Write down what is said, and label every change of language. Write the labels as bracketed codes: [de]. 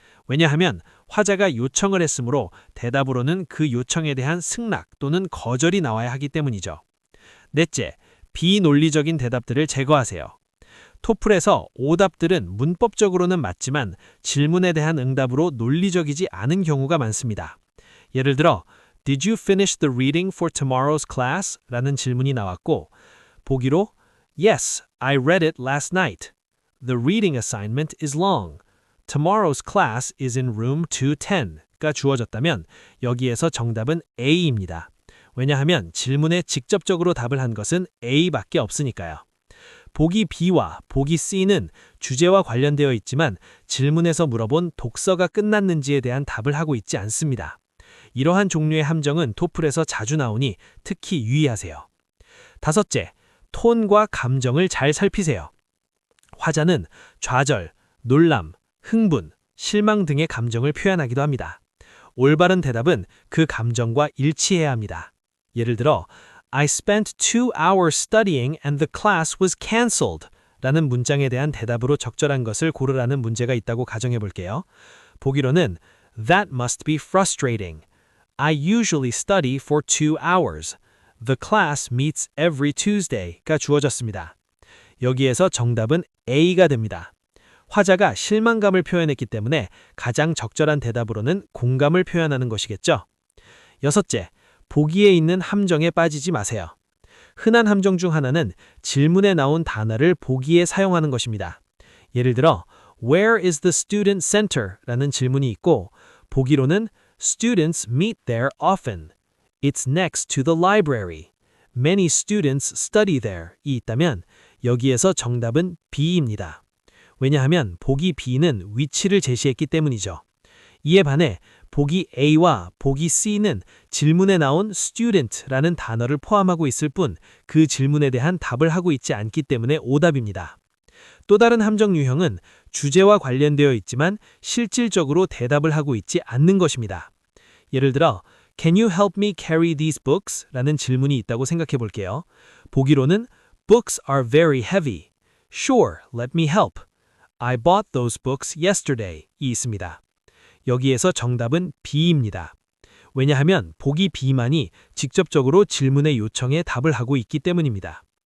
[ko] 왜냐하면 화자가 요청을 했으므로 대답으로는 그 요청에 대한 승낙 또는 거절이 나와야 하기 때문이죠. 넷째, 비논리적인 대답들을 제거하세요. 토플에서 오답들은 문법적으로는 맞지만 질문에 대한 응답으로 논리적이지 않은 경우가 많습니다. 예를 들어 [en] Did you finish the reading for tomorrow's class? [ko] 라는 질문이 나왔고 보기로 [en] Yes, I read it last night. The reading assignment is long. Tomorrow's class is in room 210가 [ko] 주어졌다면 여기에서 정답은 A입니다. 왜냐하면 질문에 직접적으로 답을 한 것은 A밖에 없으니까요. 보기 B와 보기 C는 주제와 관련되어 있지만 질문에서 물어본 독서가 끝났는지에 대한 답을 하고 있지 않습니다. 이러한 종류의 함정은 토플에서 자주 나오니 특히 유의하세요. 다섯째, 톤과 감정을 잘 살피세요. 화자는 좌절, 놀람, 흥분, 실망 등의 감정을 표현하기도 합니다. 올바른 대답은 그 감정과 일치해야 합니다. 예를 들어 [en] I spent 2 hours studying and the class was cancelled [ko] 라는 문장에 대한 대답으로 적절한 것을 고르라는 문제가 있다고 가정해 볼게요. 보기로는 [en] That must be frustrating. I usually study for 2 hours. The class meets every Tuesday가 [ko] 주어졌습니다. 여기에서 정답은 A가 됩니다. 화자가 실망감을 표현했기 때문에 가장 적절한 대답으로는 공감을 표현하는 것이겠죠. 여섯째, 보기에 있는 함정에 빠지지 마세요. 흔한 함정 중 하나는 질문에 나온 단어를 보기에 사용하는 것입니다. 예를 들어 [en] Where is the student center? [ko] 라는 질문이 있고 보기로는 [en] Students meet there often. It's next to the library. Many students study there. [ko] 이 있다면 여기에서 정답은 B입니다. 왜냐하면 보기 B는 위치를 제시했기 때문이죠. 이에 반해 보기 A와 보기 C는 질문에 나온 student라는 단어를 포함하고 있을 뿐 그 질문에 대한 답을 하고 있지 않기 때문에 오답입니다. 또 다른 함정 유형은 주제와 관련되어 있지만 실질적으로 대답을 하고 있지 않는 것입니다. 예를 들어 [en] Can you help me carry these books? [ko] 라는 질문이 있다고 생각해 볼게요. 보기로는 [en] Books are very heavy. Sure, let me help. I bought those books yesterday. [ko] 이 있습니다. 여기에서 정답은 B입니다. 왜냐하면 보기 B만이 직접적으로 질문의 요청에 답을 하고 있기 때문입니다.